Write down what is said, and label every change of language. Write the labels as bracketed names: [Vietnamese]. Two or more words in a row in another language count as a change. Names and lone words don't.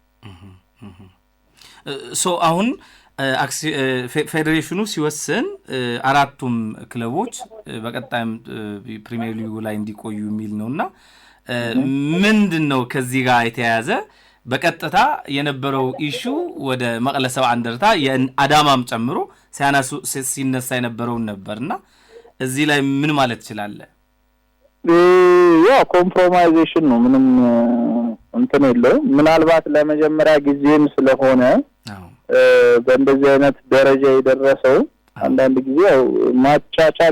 [Amharic] አሁን ፌዴሬሽኑ ሲወስን አራቱም ክለቦች በቀጣይም ፕሪሚየር ሊጉ ላይ እንዲቆዩ የሚል ነውና ምንድነው ከዚህ ጋር የተያያዘ በቀጥታ የነበረው ኢሹ ወደ መቀለ ሰብዓ እንደርታ የአዳማም ጨምሮ ሲነሳ የነበረውን ነበርና እዚህ ላይ ምን ማለት ይችላል? ያ ኮምፕሮማይዜሽን ነው። ምንም እንትን የለውም ምናልባት ለመጀመሪያ ጊዜም ስለሆነ በእንደዚህ አይነት ደረጃ የደረሰው አንዳንድ ጊዜ ያው ማቻቻል